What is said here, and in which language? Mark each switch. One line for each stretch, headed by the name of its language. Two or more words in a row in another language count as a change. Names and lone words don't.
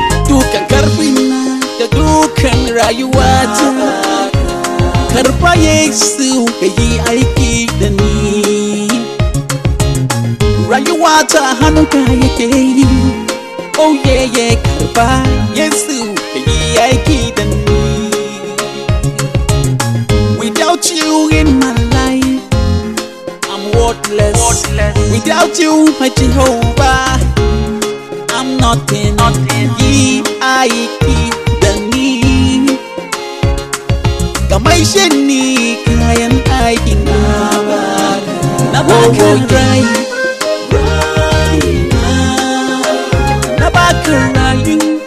Hausa: Dukan karfi na da dukan rayuwata. Karfa Yesu ka yi aiki da ni. Rayuwata hannunka yake yi. Oh yeah, yeah, karba, Yesu, ka yi aiki da ni.
English: Without you in my life, I'm worthless. Worthless. Without you, my Jehovah, I'm nothing. Nothing.
Hausa: Yi aiki da ni. Ka maishe ni kayan aikin na baka. Na baka rai. Na baka rayu.